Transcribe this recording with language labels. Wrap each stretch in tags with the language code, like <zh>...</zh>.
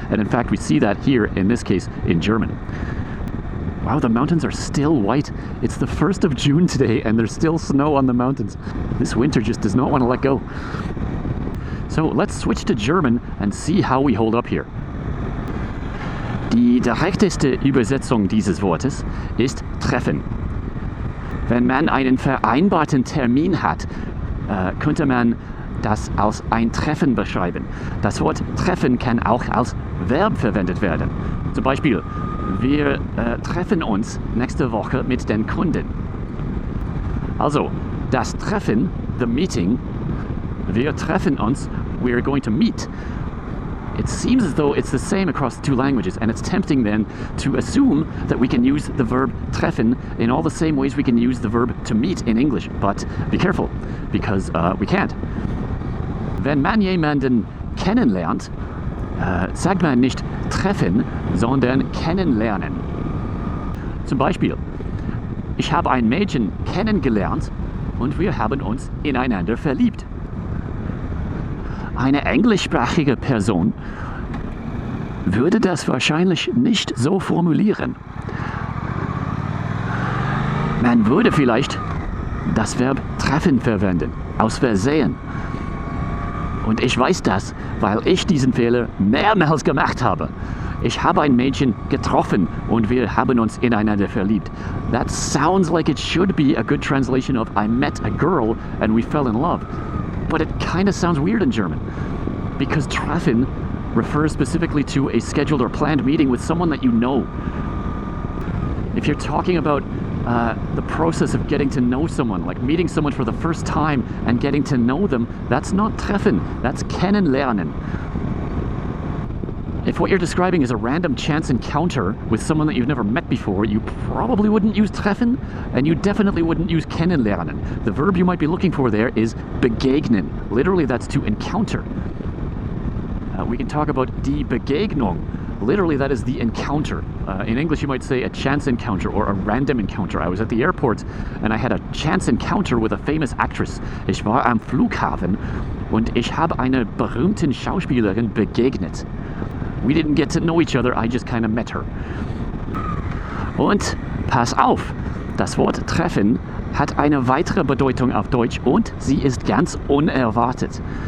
<en>And in fact, we see that here in this case in German. Wow, the mountains are still white. It's the 1st of June today and there's still snow on the mountains. This winter just does not want to let go. So let's switch to German and see how we hold up here.</en> <de>Die direkteste Übersetzung dieses Wortes ist treffen. Wenn man einen vereinbarten Termin hat, könnte man das als ein Treffen beschreiben. Das Wort treffen kann auch als Verb verwendet werden. Zum Beispiel, wir treffen uns nächste Woche mit den Kunden. Also, das Treffen,</de> <en>the meeting,</en> <de>wir treffen uns,</de> <en>we're going to meet. It seems as though it's the same across the 2 languages, and it's tempting then to assume that we can use the verb treffen in all the same ways we can use the verb to meet in English. But be careful, because we can't.</en> <de>Wenn man jemanden kennenlernt, sagt man nicht treffen, sondern kennenlernen. Zum Beispiel, ich habe ein Mädchen kennengelernt und wir haben uns ineinander verliebt. Eine englischsprachige Person würde das wahrscheinlich nicht so formulieren. Man würde vielleicht das Verb treffen verwenden, aus Versehen. Und ich weiß das, weil ich diesen Fehler mehrmals gemacht habe. Ich habe ein Mädchen getroffen und wir haben uns ineinander verliebt.</de> <en>That sounds like it should be a good translation of I met a girl and we fell in love. But it kind of sounds weird in German because treffen refers specifically to a scheduled or planned meeting with someone that you know. If you're talking about the process of getting to know someone, like meeting someone for the first time and getting to know them, that's not treffen, that's kennenlernen. If what you're describing is a random chance encounter with someone that you've never met before, you probably wouldn't use treffen, and you definitely wouldn't use kennenlernen. The verb you might be looking for there is begegnen. Literally, that's to encounter. We can talk about die Begegnung. Literally, that is the encounter. In English, you might say a chance encounter or a random encounter. I was at the airport and I had a chance encounter with a famous actress.</en> <de>Ich war am Flughafen und ich habe einer berühmten Schauspielerin begegnet.</de> <en>We didn't get to know each other, I just kind of met her.</en> <de>Und pass auf, das Wort treffen hat eine weitere Bedeutung auf Deutsch und sie ist ganz unerwartet.</de>